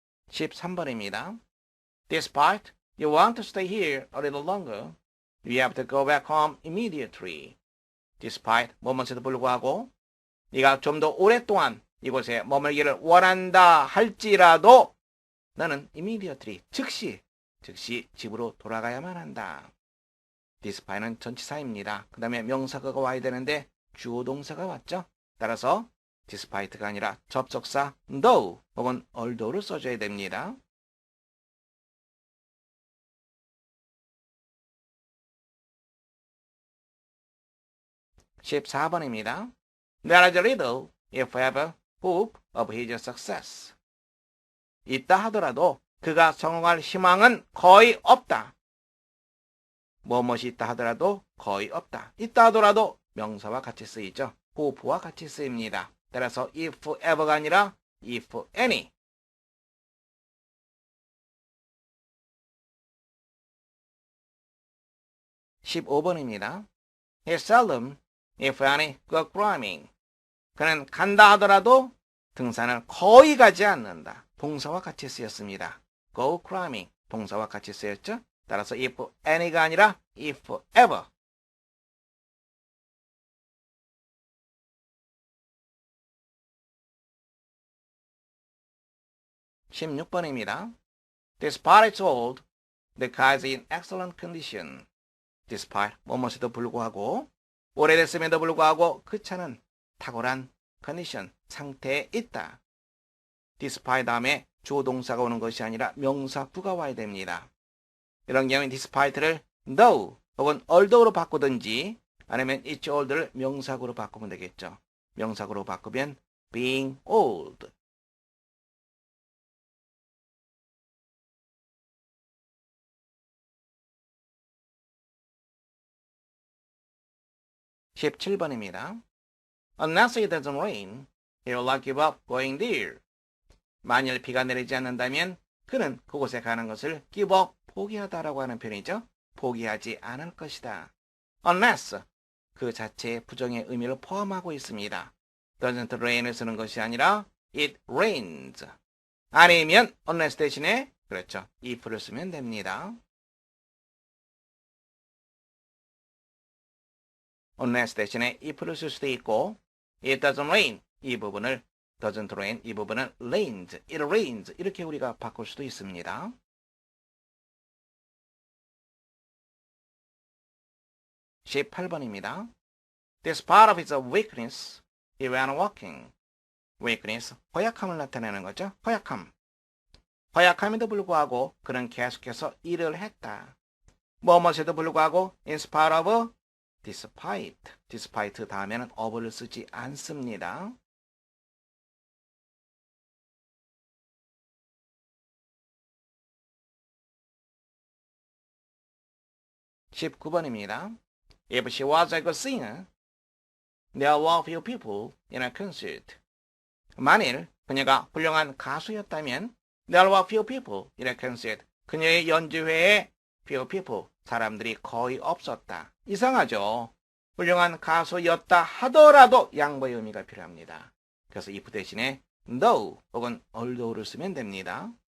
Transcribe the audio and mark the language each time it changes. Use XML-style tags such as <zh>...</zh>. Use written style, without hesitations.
<ko>(13번입니다)</ko> <en>Despite you want to stay here a little longer, you have to go back home immediately.</en> <ko>Despite 뭐뭐에도 불구하고 네가 좀 더 오랫동안 이곳에 머물기를 원한다 할지라도 너는 immediately 즉시 집으로 돌아가야만 한다. despite는 전치사입니다. 그 다음에 명사가 와야 되는데 주어 동사가 왔죠. 따라서 despite가 아니라 접속사 though 혹은 although를 써줘야 됩니다. (14번입니다)</ko> <en>There is little, if ever, hope of his success.</en> <ko>있다 하더라도 그가 성공할 희망은 거의 없다. 무엇이 있다 하더라도 거의 없다. 있다 하더라도 명사와 같이 쓰이죠. hope와 같이 쓰입니다. 따라서 if ever가 아니라 if any. (15번입니다)</ko> <en>He seldom, if any, go climbing.</en> <ko>그는 간다 하더라도 등산을 거의 가지 않는다. 동사와 같이 쓰였습니다. go climbing, 동사와 같이 쓰였죠. 따라서 if any가 아니라 if ever. 16번입니다.</ko> <en>Despite it's old, the car is in excellent condition.</en> <ko>Despite 뭐뭐에도 불구하고 오래됐음에도 불구하고 그 차는 탁월한 컨디션, 상태에 있다. despite 다음에 주어 동사가 오는 것이 아니라 명사구가 와야 됩니다. 이런 경우에 despite를 though 혹은 although로 바꾸든지 아니면 it's old를 명사구로 바꾸면 되겠죠. 명사구로 바꾸면 being old. (17번입니다)</ko> <en>Unless it doesn't rain, he will not give up going there.</en> <ko>만일 비가 내리지 않는다면 그는 그곳에 가는 것을 give up, 포기하다라고 하는 표현이죠. 포기하지 않을 것이다. Unless, 그 자체의 부정의 의미를 포함하고 있습니다. doesn't rain을 쓰는 것이 아니라 it rains. 아니면 unless 대신에 그렇죠. if를 쓰면 됩니다. unless 대신에 if를 쓸 수도 있고</ko> <en>it doesn't rain</en> <ko>이 부분을 doesn't rain 이 부분은 rains, it rains 이렇게 우리가 바꿀 수도 있습니다. (18번입니다)</ko> <en>Despite of his weakness, he went walking.</en> <ko>weakness, 허약함을 나타내는 거죠. 허약함. 허약함에도 불구하고 그는 계속해서 일을 했다. 뭐뭐에도 불구하고 in spite of, despite 다음에는 of를 쓰지 않습니다. (19번입니다)</ko> <en>If she was a good singer, there were few people in a concert.</en> <ko>만일 그녀가 훌륭한 가수였다면</ko> <en>there were few people in a concert.</en> <ko>그녀의 연주회에 few people, 사람들이 거의 없었다. 이상하죠? 훌륭한 가수였다 하더라도 양보의 의미가 필요합니다. 그래서 if 대신에 though 혹은 although를 쓰면 됩니다.</ko>